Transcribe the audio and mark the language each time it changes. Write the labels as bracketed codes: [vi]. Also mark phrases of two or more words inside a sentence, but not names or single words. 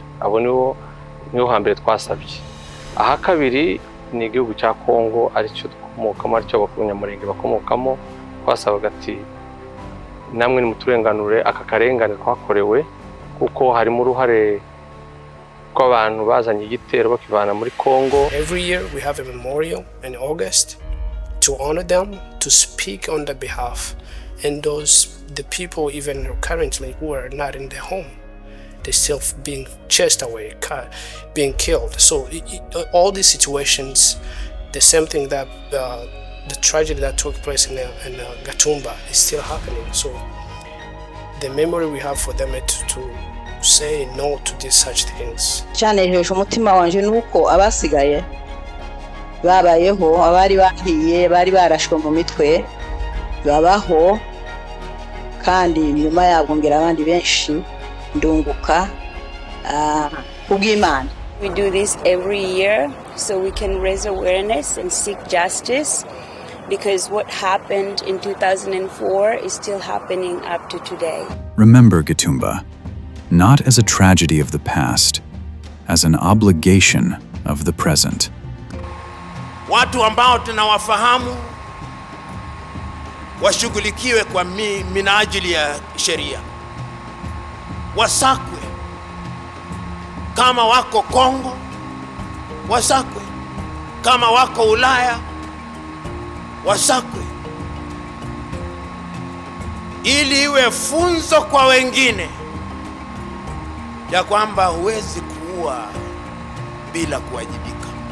[rn] Abo niho hambere twasabye. Aha kabiri ni igihugu cya Kongo aricyo dukomokamo, aricyo Abanyamulenge bakomokamo. Twasabaga ati namwe nimuturenganure aka karengane twakorewe, kuko harimo uruhare rw'abantu bazanye igitero bakivana muri Kongo. [en] Every year we have a memorial in August to honor them, to speak on their behalf, and the people even currently who are not in their home, they're still being chased away, being killed. So all these situations, the same thing that the tragedy that took place in Gatumba is still happening. So the memory we have for them is to say no to these such things. [rn] Cyanejeje umutima wanje nuko abasigaye babayeho, abari bahiye bari barashwe mu mitwe babaho, kandi nyuma yabo ngira abandi benshi ndunguka kubw'Imana. [en] We do this every year so we can raise awareness and seek justice, because what happened in 2004 is still happening up to today. Remember Gatumba, not as a tragedy of the past, as an obligation of the present. [sw] Watu ambao tunawafahamu washughulikiwe kwa minajili ya sheria, wasakwe. Kama wako Kongo wasakwe, kama wako Ulaya wasakwe, ili iwe funzo kwa wengine ya kwamba huwezi kuua bila kuwajibika.